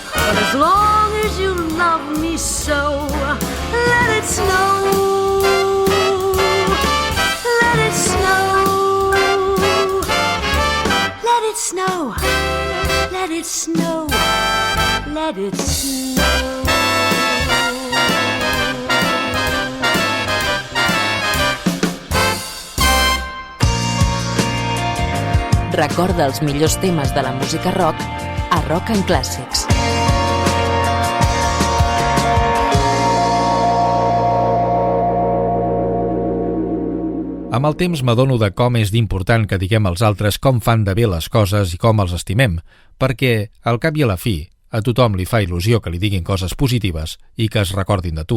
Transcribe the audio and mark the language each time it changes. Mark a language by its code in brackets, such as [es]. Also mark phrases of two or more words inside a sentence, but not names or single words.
[en] But as long as you love me so, let it snow. Let it snow, let it snow, let it snow, let it snow. [ca] Recorda els millors temes de la música rock a Rock and Classics. Amb el temps m'adono de com és d'important que diguem als altres com fan de bé les coses i com els estimem, perquè, al cap i a la fi, a tothom li fa il·lusió que li diguin coses positives i que es recordin de tu.